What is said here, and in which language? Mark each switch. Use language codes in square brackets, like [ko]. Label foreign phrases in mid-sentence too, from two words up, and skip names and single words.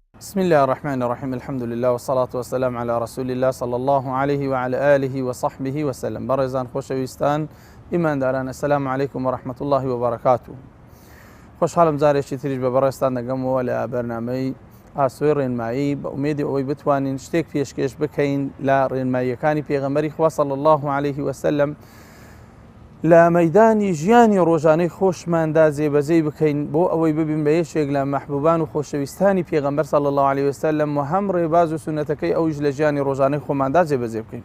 [ar] بسم الله الرحمن الرحيم. الحمد لله والصلاة والسلام على رسول الله صلى الله عليه وعلى آله وصحبه وسلم. [ckb] برزان خوشويستان إيمان داران، [ar] السلام عليكم ورحمة الله وبركاته. [ckb] خوش حالم زارێکی تریش بە بەڕێستان دەگەمەوە لە بەرنامەی ئاسۆی ڕێنمایی بە ئومێدی ئەوەی بتوانین شتێک پێشکەش بکەین لە ڕێنماییەکانی پێغەمبەری خوا [ar] صلی الله عليه وسلم [ckb] لە مەیدانی ژیانی ڕۆژانەی خۆشماندا جێبەجێ بکەین بۆ ئەوەی ببین بە یەکێک لە مەحبوبان و خۆشەویستانی پێغەمبەر [ar] صلی الله عليه وسلم [ckb] و هەم ڕێباز و سونەتەکەی ئەویش لە ژیانی ڕۆژانەی خۆماندا جێبەجێ بکەین.